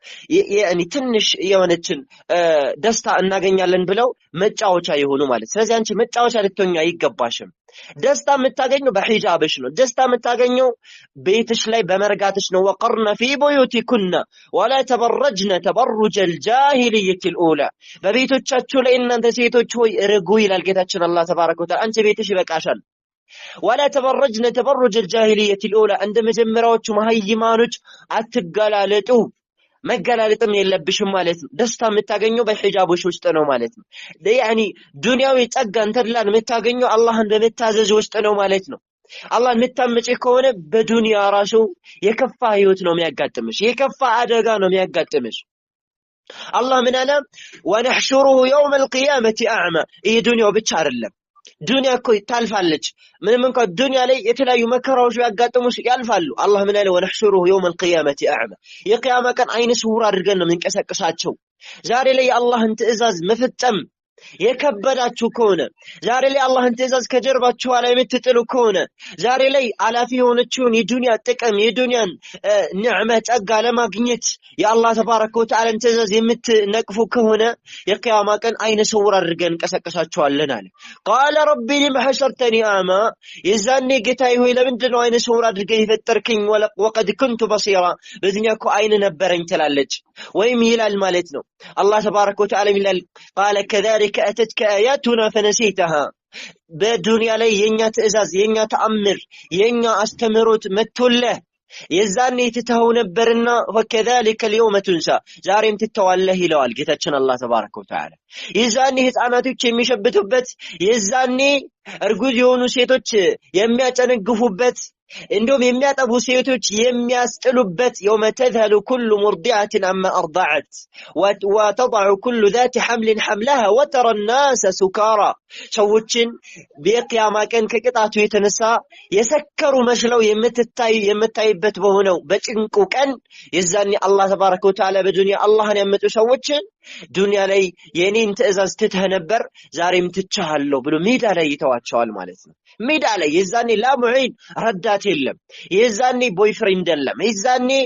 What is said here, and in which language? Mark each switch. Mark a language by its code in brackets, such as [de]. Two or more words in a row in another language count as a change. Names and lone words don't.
[am] ትንሽ የሆነችን ደስታ እናገኛለን ብለው መጫወቻ የሆኑ ማለት። ስለዚህ አንቺ መጫወቻ ልትሆኚ አይገባሽም። ደስታ የምታገኘው በሂጃብሽ ነው። ደስታ የምታገኘው ቤትሽ ላይ በመርጋትሽ ነው። [ar] وقرن في بيوتكن ولا تبرجن تبرج الجاهلية الأولى [am] በቤቶቻችሁ ላይ እናንተ ሴቶች ሆይ ርጉ ይላል ጌታችን [ar] الله تبارك وتعالى። [am] አንቺ ቤትሽ ይበቃሻል። [ar] ولا تبرجن تبرج الجاهلية الأولى عند [am] መጀመሪያዎቹ መሃይማኖች አትገላለጡ መገላለጥም የለብሽም ማለት ነው። ደስታ የምታገኘው በሂጃቦሽ ውስጥ ነው ማለት ነው። ያኒ ዱንያዊ ጸጋን ተድላን የምታገኘው አላህን በመታዘዝ ውስጥ ነው ማለት ነው። አላህን የምታመጪ ከሆነ በዱንያ ራሱ የከፋ ህይወት ነው የሚያጋጥምሽ፣ የከፋ አደጋ ነው የሚያጋጥምሽ። አላህ ምን አለ? [ar] ونحشره يوم القيامة أعمى። [am] ይህ ዱንያው ብቻ አይደለም። ዱንያ እኮ ታልፋለች። ምንም እንኳን ዱንያ ላይ የተለያዩ መከራዎች ያጋጥሙሽ ያልፋሉ። አላህ ምን አለ? [ar] ونحشره يوم القيامة أعمى። [am] የቂያማ ቀን አይነ ስውር አድርገን ነው የምንቀሰቅሳቸው። ዛሬ ላይ የአላህን ትእዛዝ መፈጸም የከበዳችሁ ከሆነ ዛሬ ላይ አላህን ትእዛዝ ከጀርባችሁ ላይ የምትጥሉ ከሆነ ዛሬ ላይ አላፊ የሆነችውን የዱንያ ጥቅም የዱንያን ንዕመ ጸጋ ለማግኘት የአላህ [ar] تبارك وتعالى [am] ትእዛዝ የምትነቅፉ ከሆነ የቂያማ ቀን አይነ ስውር አድርገን እንቀሰቅሳችኋለን አለ። [ar] قال رب لم حشرتني أعمى። [am] የዛኔ ጌታዬ ሆይ ለምንድን ነው አይነ ስውር አድርገህ የፈጠርከኝ? [ar] وقد كنت بصيرا [am] በዱንያ እኮ አይን ነበረኝ ትላለች ወይም ይላል ማለት ነው። [ar] الله تبارك وتعالى [am] ይላል [ar] قال كذلك أتتك آياتنا فنسيتها። [am] በዱንያ ላይ የኛ ትእዛዝ የኛ ተአምር የኛ አስተምሮት መጥቶልህ የዛኔ ትተው ነበርና [ar] وكذلك اليوم تنسى [am] ዛሬም ትተዋለህ ይለዋል ጌታችን [ar] الله تبارك وتعالى [am] የዛኔ ህፃናቶች የሚሸብቱበት የዛኔ እርጉዝ የሆኑ ሴቶች የሚያጨነግፉበት እንደውም የሚያጠቡ ሴቶች የሚያስጥሉበት [ar] يوم تذهل كل مرضعة عما أرضعت وتضع كل ذات حمل حملها وترى الناس سكارى [am] ሰዎችን በቂያማ ቀን ከቅጣቱ የተነሳ የሰከሩ መስለው የምታይበት በሆነው በጭንቁ ቀን የዛኔ [ar] الله تبارك وتعالى [am] በዱንያ አላህን ያመጡ ሰዎች ዱንያ ላይ የኔን ትእዛዝ ትተህ ነበር ዛሬም ትቻለሁ ብሎ ሜዳ ላይ ይተዋቸዋል ማለት ነው ሜዳ ላይ የዛኔ ላሙዒን ረዳት የለም የዛኔ ቦይፍሬንድ የለም የዛኔ